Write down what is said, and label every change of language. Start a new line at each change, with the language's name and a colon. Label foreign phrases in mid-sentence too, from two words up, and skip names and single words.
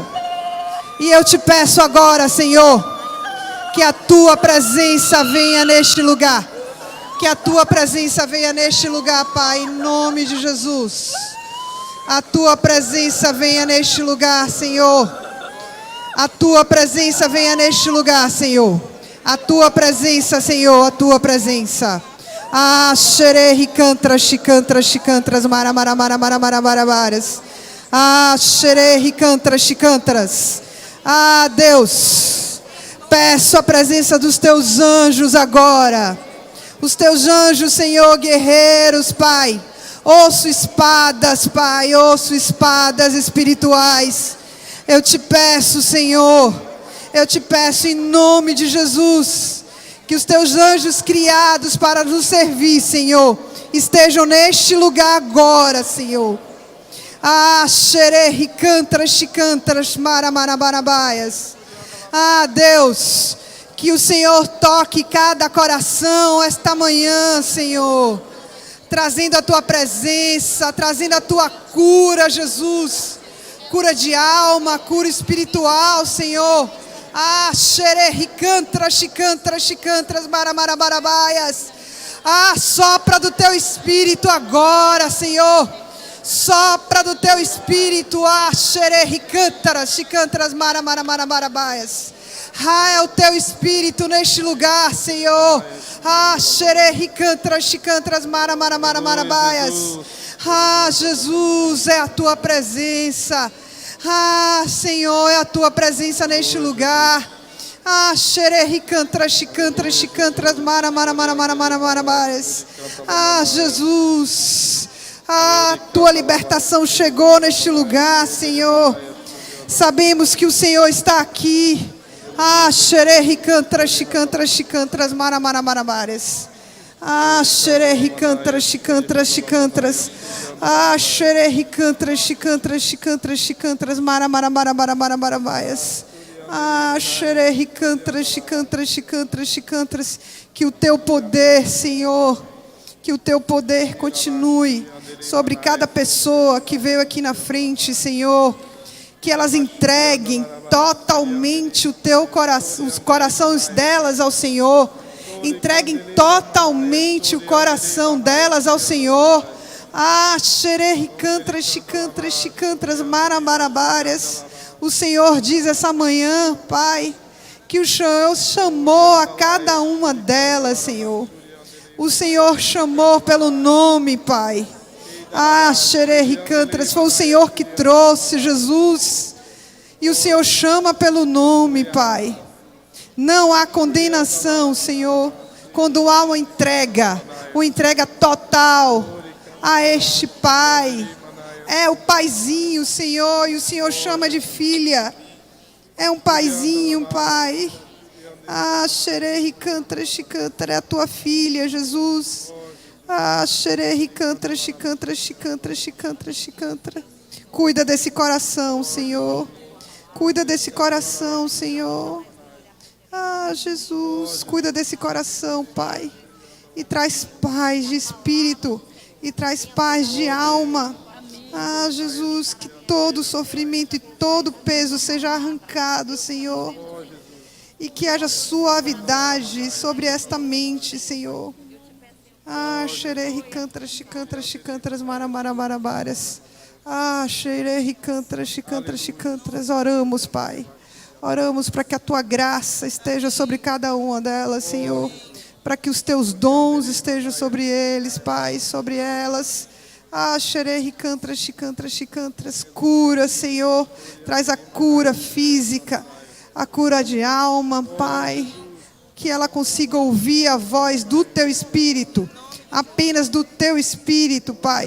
Portuguese: E eu te peço agora, Senhor, que a tua presença venha neste lugar, que a tua presença venha neste lugar, Pai, em nome de Jesus. A tua presença venha neste lugar, Senhor. A tua presença venha neste lugar, Senhor. A tua presença, Senhor, a tua presença. Ah, xerehi cantras, chicantras, chicantras, maramaramaramaramarabaras. Ah, xerehi cantras, chicantras. Ah, Deus, peço a presença dos teus anjos agora. Os teus anjos, Senhor, guerreiros, Pai. Ouço espadas, Pai, ouço espadas espirituais. Eu te peço, Senhor, eu te peço em nome de Jesus, que os teus anjos criados para nos servir, Senhor, estejam neste lugar agora, Senhor. Ah, xerehi cantras, chicantras, maramarabarabaias. Ah, Deus, que o Senhor toque cada coração esta manhã, Senhor, trazendo a tua presença, trazendo a tua cura, Jesus. Cura de alma, cura espiritual, Senhor. Ah, xerehi cantras, chicantras, chicantras, maramarabarabaias. Ah, sopra do teu espírito agora, Senhor. Sopra do teu espírito. Ah, xerehi cantras, chicantras, maramarabarabaias. Ah, é o teu espírito neste lugar, Senhor. Ah, xerehi cantras, chicantras, maramarabarabaias. Ah, Jesus, é a tua presença. Ah, Senhor, é a tua presença neste lugar. Ah, xerehi cantras, chicantras, chicantras, maramarabarabaias. Ah, Jesus. Ah, tua libertação chegou neste lugar, Senhor. Sabemos que o Senhor está aqui. Ah, xerehi cantras, chicantras, chicantras, maramarabarabaias. Ah, xerehi cantras, chicantras, chicantras. Ah, xerehi cantras, chicantras, chicantras, chicantras, maramarabarabaias. Ah, xerehi cantras, chicantras, chicantras, chicantras. Que o teu poder, Senhor, que o teu poder continue sobre cada pessoa que veio aqui na frente, Senhor. Que elas entreguem totalmente o teu coração, os corações delas ao Senhor. Entreguem totalmente o coração delas ao Senhor. Ah, xerehi cantras, chicantras, chicantras, maramarabaras. O Senhor diz essa manhã, Pai, que o Senhor chamou a cada uma delas, Senhor. O Senhor chamou pelo nome, Pai. Ah, xerehi cantras, foi o Senhor que trouxe, Jesus. E o Senhor chama pelo nome, Pai. Não há condenação, Senhor, quando há uma entrega total a este Pai. É o paizinho, Senhor, e o Senhor chama de filha. É um paizinho, Pai. Ah, xerehi cantras, chicantras, é a tua filha, Jesus. Ah, xerehi cantras, chicantras, chicantras, chicantras, chicantras. Cuida desse coração, Senhor. Cuida desse coração, Senhor. Ah, Jesus, cuida desse coração, Pai. E traz paz de espírito. E traz paz de alma. Ah, Jesus, que todo sofrimento e todo peso seja arrancado, Senhor. E que haja suavidade sobre esta mente, Senhor. Ah, xerehi cantras, chicantras, chicantras, maramarabarabaias. Ah, xerehi cantras, chicantras, chicantras. Oramos, Pai. Oramos para que a tua graça esteja sobre cada uma delas, Senhor. Para que os teus dons estejam sobre eles, Pai, sobre elas. Ah, xerehi cantras, chicantras, chicantras. Cura, Senhor. Traz a cura física, a cura de alma, Pai. Que ela consiga ouvir a voz do teu Espírito. Apenas do teu Espírito, Pai.